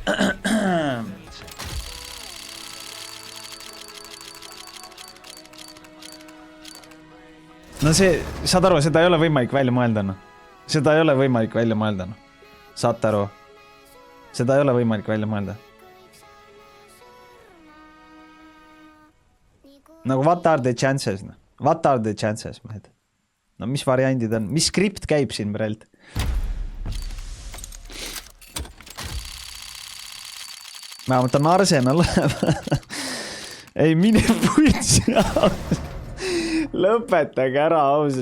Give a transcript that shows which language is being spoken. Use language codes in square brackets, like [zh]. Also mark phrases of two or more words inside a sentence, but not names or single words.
[et] No see, saad aru, seda ei ole võimalik välja mõelda. Seda ei ole võimalik välja mõelda. Saad aru? Seda ei ole võimalik välja mõelda. [en] Nagu what are the chances? What are the chances, [et] mehed? No mis variandid on? Mis skript käib siin praegu? Vähemalt on Arsenal. Ei, mine puitsi. Lõpetage ära ausalt.